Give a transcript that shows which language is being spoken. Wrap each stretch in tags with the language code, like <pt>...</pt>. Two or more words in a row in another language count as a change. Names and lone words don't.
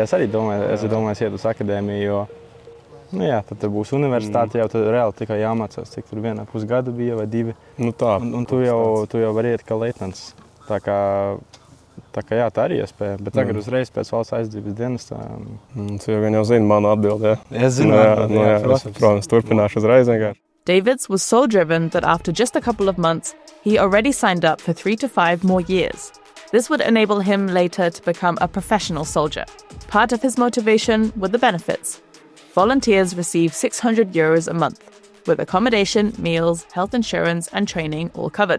<lv>Es arī domāju, iet uz akadēmiju, jo tad būs universitāte, jau tad reāli tikai jāmācās, cik tur vienā pusgada bija vai divi. Un tu jau vari iet kā leitnants. Tā kā jā, tā arī iespēja, bet tagad uzreiz pēc valsts aizsardzības dienas tā... Tu jau zini manu atbildi, jā? Es zinu atbildi, jā. Protams, turpināšu uzreiz vienkārši.</lv> <en>Deivids was so driven that after just a couple of months, he already signed up for 3 to 5 more years. This would enable him later to become a professional soldier. Part of his motivation were the benefits. Volunteers receive €600 a month, with accommodation, meals, health insurance, and training all covered.</en>